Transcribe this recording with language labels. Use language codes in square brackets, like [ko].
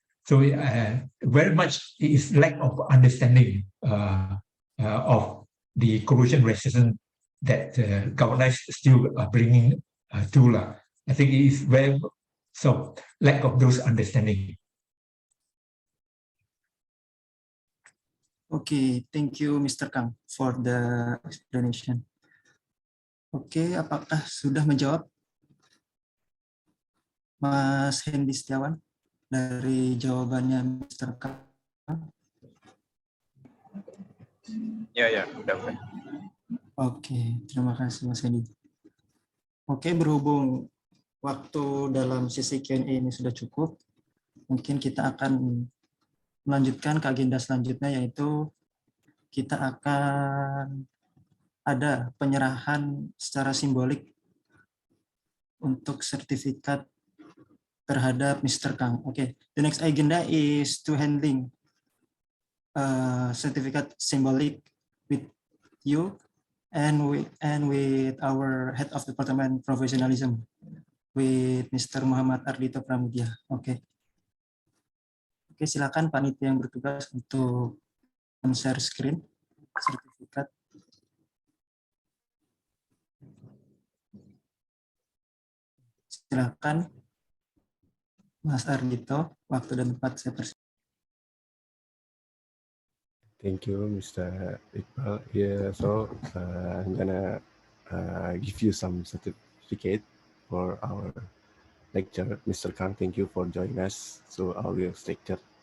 [en] So very much it is lack of understanding of the corrosion resistance that galvanized steel are bringing to. I think it is very so lack of those understanding. Okay, thank you Mr. Kang for the explanation. [id] Oke, apakah sudah menjawab Mas Hendy Setiawan dari jawabannya Mr. Kang? Ya, udah. Oke, terima kasih Mas Hendy. Oke, berhubung waktu dalam sesi Q&A ini sudah cukup, mungkin kita akan melanjutkan ke agenda selanjutnya, yaitu kita akan ada penyerahan secara simbolik untuk sertifikat terhadap Mr. Kang. [en] Okay, the next agenda is to handling certificate symbolic with you and with our head of department professionalism, with Mr. [id] Muhammad Ardito Pramudia. Oke, silakan panitia yang bertugas untuk share screen sertifikat. Silakan Mas Ardito, waktu dan tempat saya persilakan. [en] Thank you, Mr. Iqbal. Yeah, so I'm gonna give you some certificate for our lecture. Mr. Kang, thank you for joining us. So I will lecture.